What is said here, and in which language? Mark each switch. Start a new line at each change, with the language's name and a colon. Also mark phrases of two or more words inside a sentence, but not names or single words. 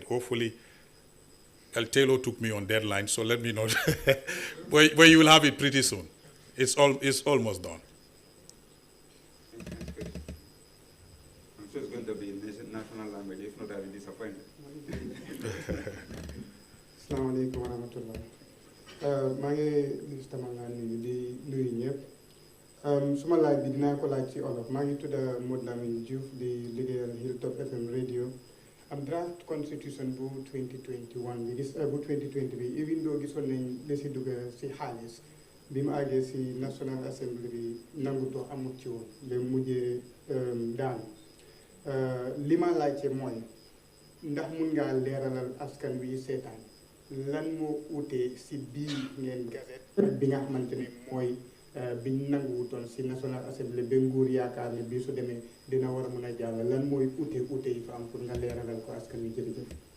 English: Hopefully, El Taylor took me on deadline, so let me know. but you will have it pretty soon. It's almost done. I'm sure it's going to be in national language. If not, I'll be disappointed.
Arabic: Assalamu alaikum wa rahmatullah.
Wolof: maa ngi Mr. Mangani di nuyu ñëpp suma laaj bi dinaa ko laaj ci olof maa ngi tudd Modou Lamine Diouf di liggéeyal Hilltop FM radio am
English: draft constitution
Wolof: bu 2021 bi gis bu 2020 bi
English: even though
Wolof: gisoon nañ li si dugg si xaalis bi mu àggee si National Assembly bi nangutoo amut ci woon ba mujjee daanu li ma laajte mooy ndax mun ngaa leeralal askan wi seetaan lan moo utee si bii ngeen gazette ak bi nga xamante ne mooy biñ nanguwutoon si National Assembly ba nguur yaakaar ne bii su demee dina war a mën a jàll lan mooy ute yi fa am pour nga leeralal ko askan wi jërëjëf.